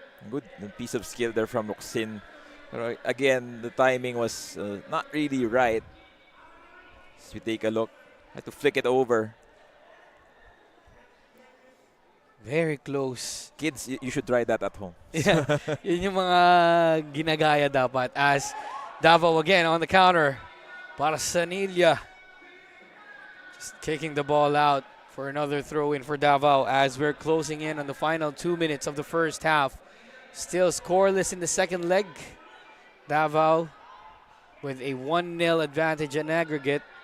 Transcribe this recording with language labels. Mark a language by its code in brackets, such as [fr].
[en] Good piece of skill there from Luxin. But again, the timing was not really right. As we take a look, had to flick it over. Very close. Kids, you should try that at home. [tl] Yeah, yun yung mga ginagaya dapat. [en] As Davao again on the counter. Barsanilla just kicking the ball out for another throw in for Davao as we're closing in on the final 2 minutes of the first half. Still scoreless in the second leg. Davao with a 1-0 advantage in aggregate.